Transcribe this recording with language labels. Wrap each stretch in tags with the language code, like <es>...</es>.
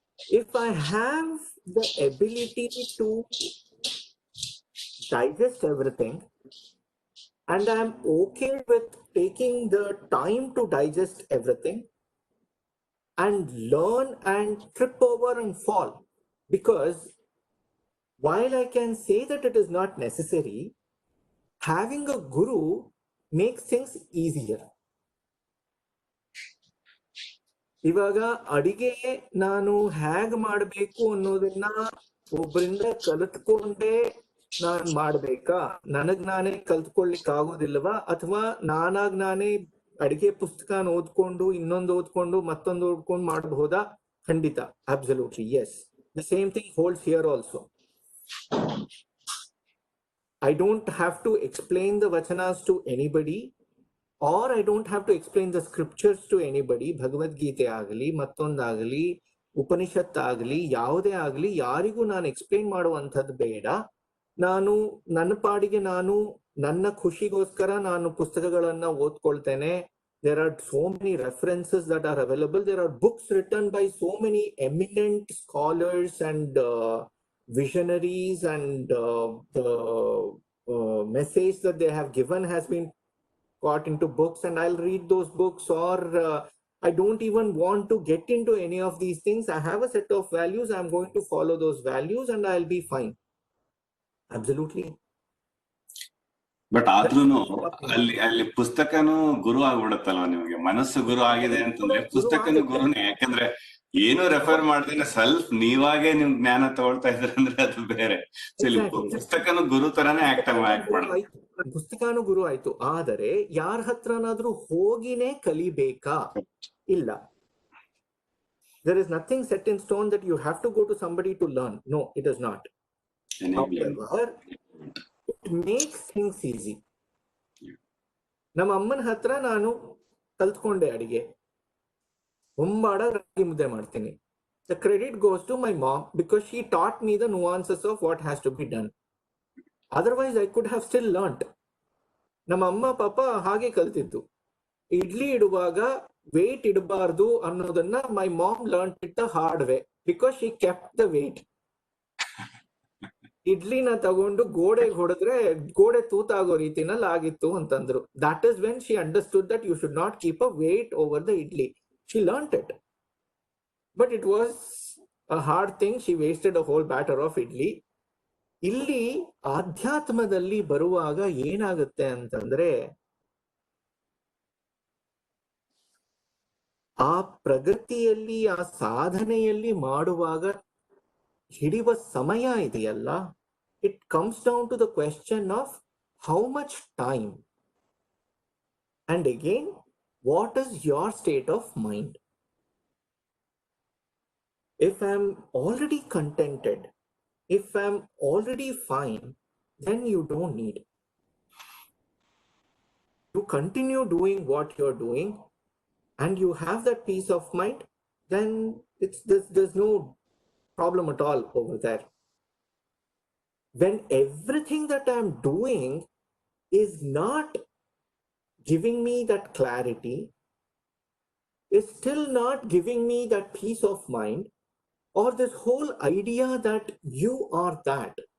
<en>If I have the ability to digest everything and I'm okay with taking the time to digest everything and learn and trip over and fall, because while I can say that it is not necessary, having a guru makes things easier.</en> <kn>ಇವಾಗ ಅಡಿಗೆ ನಾನು ಹೇಗ್ ಮಾಡಬೇಕು ಅನ್ನೋದನ್ನ ಒಬ್ಬರಿಂದ ಕಲಿತ್ಕೊಂಡೇ ನಾನ್ ಮಾಡ್ಬೇಕಾ? ನನಗ್ ನಾನೇ ಕಲ್ತ್ಕೊಳ್ಲಿಕ್ಕೆ ಆಗೋದಿಲ್ವಾ? ಅಥವಾ ನಾನಾಗ್ ನಾನೇ ಅಡಿಗೆ ಪುಸ್ತಕನ ಓದ್ಕೊಂಡು ಇನ್ನೊಂದು ಓದ್ಕೊಂಡು ಮತ್ತೊಂದು ಓದ್ಕೊಂಡು ಮಾಡಬಹುದಾ? ಖಂಡಿತ,</kn> <en>Absolutely yes. The same thing holds here also. I don't have to explain the vachanas to anybody, or I don't have to explain the scriptures to anybody.</en> <kn>Bhagavad Gita agli, mattondagli, Upanishad agli, ಯಾವುದೇ ಆಗಲಿ ಯಾರಿಗೂ ನಾನು explain ಮಾಡುವಂಥದ್ದು ಬೇಡ. ನಾನು ನನ್ನ ಪಾಡಿಗೆ ನಾನು ನನ್ನ ಖುಷಿಗೋಸ್ಕರ ನಾನು ಪುಸ್ತಕಗಳನ್ನ ಓದ್ಕೊಳ್ತೇನೆ.</kn> <en>There are so many references that are available. There are books written by so many eminent scholars and visionaries, and the message that they have given has been got into books, and I'll read those books. Or I don't even want to get into any of these things. I have a set of values, I'm going to follow those values and I'll be fine. Absolutely.</en> <kn>But ಆದ್ರೂನು ಅಲ್ಲಿ ಪುಸ್ತಕನು ಗುರು ಆಗ್ಬಿಡತ್ತಲ್ವ ನಿಮಗೆ? ಮನಸ್ಸು ಗುರು ಆಗಿದೆ ಅಂತಂದ್ರೆ ಪುಸ್ತಕನು ಗುರುನೇ. ಯಾಕಂದ್ರೆ ಏನು refer ಮಾಡ್ದೇನೆ self ನೀವಾಗೆ ನಿಮ್ ಜ್ಞಾನ ತಗೊಳ್ತಾ ಇದ್ರೆ ಅಂದ್ರೆ ಅದು ಬೇರೆ. ಪುಸ್ತಕನು ಗುರು ತರಾನೇ ಆಕ್ಟ್ ಮಾಡೋದು. ಪುಸ್ತಕನು ಗುರು ಆಯ್ತು, ಆದರೆ ಯಾರ ಹತ್ರನಾದ್ರೂ ಹೋಗಿನೇ ಕಲಿಬೇಕಾ? ಇಲ್ಲ.</kn> <en>There is nothing set in stone that you have to go to somebody to learn. No, it is not. However, it makes things easy.</en> <kn>ನಮ್ಮ ಅಮ್ಮನ ಹತ್ರ ನಾನು ಕಲ್ತ್ಕೊಂಡೆ ಅಡಿಗೆ. ಒಂಬಾಡ ರಾಗಿ ಮುದ್ದೆ ಮಾಡ್ತೀನಿ.</kn> <en>The credit goes to my mom because she taught me the nuances of what has to be done. Otherwise, I could have still learnt.</en> <kn>ನಮ್ಮ ಅಮ್ಮ ಪಾಪ ಹಾಗೆ ಕಲ್ತಿದ್ದು. ಇಡ್ಲಿ ಇಡುವಾಗ ವೇಟ್ ಇಡಬಾರ್ದು ಅನ್ನೋದನ್ನ</kn> <en>My mom learn it the hard way because she kept the weight.</en> <kn>ಇಡ್ಲಿನ ತಗೊಂಡು ಗೋಡೆಗೆ ಹೊಡೆದ್ರೆ ಗೋಡೆ ತೂತಾಗೋ ರೀತಿನಲ್ಲಿ ಆಗಿತ್ತು ಅಂತಂದ್ರು.</kn> <en>That is when she understood that you should not keep a weight over the idli. She learnt it, but it was a hard thing. She wasted a whole batter of idli.</en> <kn>ಇಲ್ಲಿ ಆಧ್ಯಾತ್ಮದಲ್ಲಿ ಬರುವಾಗ ಏನಾಗುತ್ತೆ ಅಂತಂದ್ರೆ, ಆ ಪ್ರಗತಿಯಲ್ಲಿ ಆ ಸಾಧನೆಯಲ್ಲಿ ಮಾಡುವಾಗ ಹಿಡಿಯುವ ಸಮಯ ಇದೆಯಲ್ಲ,</kn> <en>It comes down to the question of how much time and again what is your state of mind. If I am already contented, if I'm already fine, then you don't need. You continue doing what you're doing and you have that peace of mind, then there's no problem at all over there. When everything that I'm doing is not giving me that clarity, is still not giving me that peace of mind, or this whole idea that you are that,</en>